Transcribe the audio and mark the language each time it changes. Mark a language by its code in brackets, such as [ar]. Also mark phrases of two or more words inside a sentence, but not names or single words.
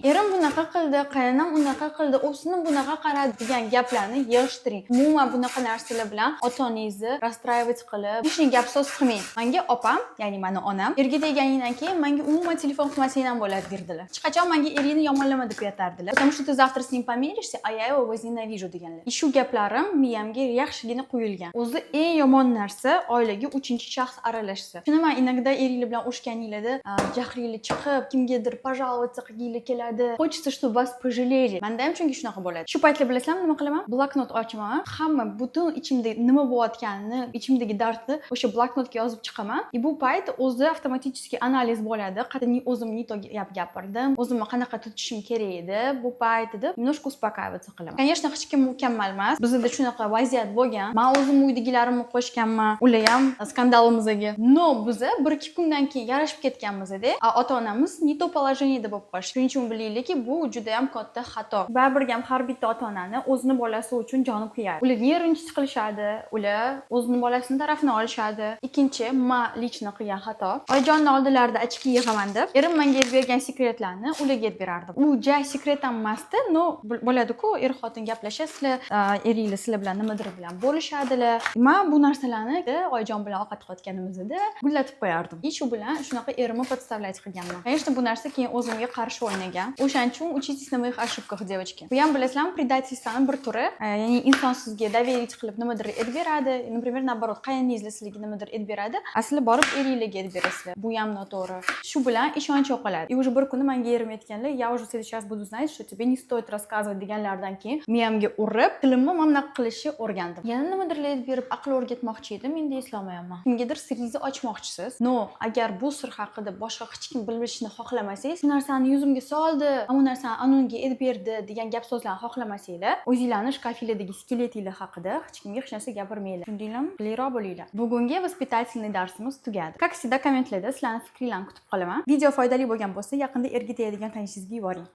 [uz] Erim bunaqa qildi, qaynonam unaqa qildi, o'sini bunaqa qaradi degan gaplarni yig'ishtiring. Umuman bunaqa narsalar bilan ota-onangizni расстраивать qilib, hech gap so'z qilmang. Menga opam, ya'ni meni onam, erga tegganingdan keyin menga umuman telefon qilmasang ham bo'ladi derdilar. Hech qachon menga eringni yomonlama deb aytardilar. [ru] Потому что ты завтра с ним помиришься, а я его возненавижу deganlar. [uz] Shu gaplarim miyamga yaxshigina quyilgan. O'zi eng yomon narsa oilaga uchinchi shaxs aralashsa. Shuni men inogda eringlar bilan urushganinglarda jahringlar chiqib, kimgadir пожаловаться qilginglar keladi. [ru] Хочется, чтобы вас пожалели. [uz] Menda ham chunki shunaqa bo'ladi. Shu paytlar bilasizlarmi nima qilaman? Bloknot ochaman. Hamma butun ichimda nima bo'layotganini, ichimdagi dardni o'sha bloknotga yozib chiqaman. Bu payt o'zi avtomatik analiz bo'ladi. Qanday o'zim [ru] не то [uz] gap gapirdim, o'zimni qanaqa tutishim kerak edi. Bu payt deb [ru] немножко успокаиваться [uz] qilaman. Конечно, hech kim mukammal emas. Bizda shunaqa vaziyat bo'lgan. Men o'zim uydagilarimni qo'shganman. Ular ham skandalimizga. No, biz 1-2 kundan keyin yarashib ketganmiz-da. Ota-onamiz [ru] не то положениеda [uz] bo'lib qolishdi. Shuning uchun bilaylikki, bu juda ham katta xato. Baribir ham har bitta ota-onani o'zini bolasi uchun joni kuyadi. Ular neringiz qilishadi, ular o'zini bolasining tarafini olishadi. Ikkinchi, men lichno qilgan xato. Oyijonning oldilarida ochki yig'aman deb, erim menga bergan sekretlarni ularga aytib berardim. U ja sekret emasdi, no bo'ladi-ku, er-xotin gaplashasizlar, eringlar sizlar bilan nimadir bilan bo'lishadilar. Men bu narsalarni oyijon bilan ovqat qilayotganimizda gullatib qo'yardim. Shu bilan shunaqa erimni podstavlять qilganman. Конечно, bu narsa keyin o'zimga qarshi o'ynagan. O'shaning uchun [ru] учитесь на моих ошибках, девочки. [uz] Bu ham bilasizlarmi, предательствоning bir turi. Ya'ni inson sizga доверить qilib nimadir aytib beradi. [ru] Например, наоборот, [uz] qayningizlar sizga nimadir aytib beradi. Asli borib eringlarga aytib berasizlar. Bu ham noto'g'ri. Shu bilan ishonch yo'qoladi. [ru] И уже [uz] bir kuni menga erim aytganlar, [ru] "Я уже сейчас буду знать, что тебе не стоит рассказывать" [uz] deganlardan keyin miyamga urib, tilimni mana qilishni o'rgandim. Yana nimadir aytib berib, aql o'rgatmoqchi edim, endi eslolmayapman. Kimgadir siringizni ochmoqchisiz. No, agar bu sir haqida boshqa hech kim bilishni xohlamasangiz, bu narsani yuzimga soldi, bu narsani anunga aytib berdi degan gap so'zlarni xohlamasanglar, o'zingizlarning shkafinglardagi skeletinglar haqida hech kimga hech narsa gapirmanglar. Tushundinglarmi? Bilayroq bo'linglar. Bugungi воспитательный darsimiz tugadi. [ru] Как всегда, [uz] kommentlarda sizlarning fikringizni kutib qolaman. Video foydali bo'lgan bo'lsa, yaqinda erga tegadigan tanishingizga yuboring.